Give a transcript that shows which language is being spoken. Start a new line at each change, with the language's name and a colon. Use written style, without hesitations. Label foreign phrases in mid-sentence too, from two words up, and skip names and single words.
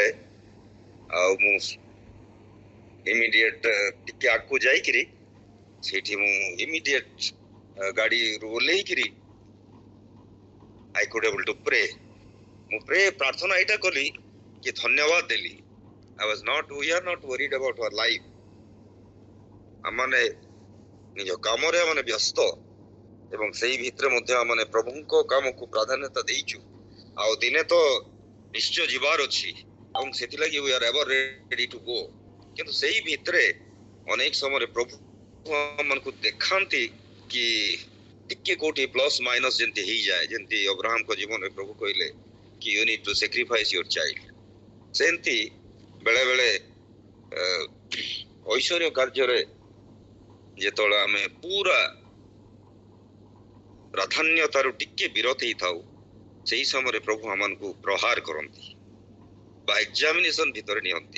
Odia: ଆଉ ମୁଁ ଇମିଡିଏଟ ଟିକେ ଆଗକୁ ଯାଇକିରି ସେଇଠି ମୁଁ ଇମିଡିଏଟ ଗାଡିରୁ ଓହ୍ଲେଇକିରି
English: I could able to pray.
Odia: ମୁଁ ପ୍ରାର୍ଥନା ଏଇଟା କଲି କି ଧନ୍ୟବାଦ ଦେଲି।
English: we are not worried about our life.
Odia: ଆମମାନେ ନିଜ କାମରେ ଆମେ ବ୍ୟସ୍ତ, ଏବଂ ସେଇ ଭିତରେ ମଧ୍ୟ ଆମେ ପ୍ରଭୁଙ୍କ କାମକୁ ପ୍ରାଧାନ୍ୟତା ଦେଇଛୁ। ଆଉ ଦିନେ ତ ନିଶ୍ଚୟ ଯିବାର ଅଛି, ଏବଂ ସେଥିଲାଗି
English: we are ever ready to go।
Odia: କିନ୍ତୁ ସେଇ ଭିତରେ ଅନେକ ସମୟରେ ପ୍ରଭୁ ଆମମାନଙ୍କୁ ଦେଖାନ୍ତି କି ଟିକେ କୋଉଠି
English: plus minus
Odia: ଯେମିତି ହେଇଯାଏ। ଯେମିତି ଅବ୍ରାହମଙ୍କ ଜୀବନରେ ପ୍ରଭୁ କହିଲେ କି
English: you need to sacrifice your child।
Odia: ସେମିତି ବେଳେ ବେଳେ ଐଶ୍ୱର୍ଯ୍ୟ କାର୍ଯ୍ୟରେ ଯେତେବେଳେ ଆମେ ପୁରା ପ୍ରାଧାନ୍ୟତାରୁ ଟିକେ ବିରତ ହେଇଥାଉ, ସେଇ ସମୟରେ ପ୍ରଭୁ ଆମମାନଙ୍କୁ ପ୍ରହାର କରନ୍ତି ବା ଏକ୍ସାମିନେସନ ଭିତରେ ନିଅନ୍ତି।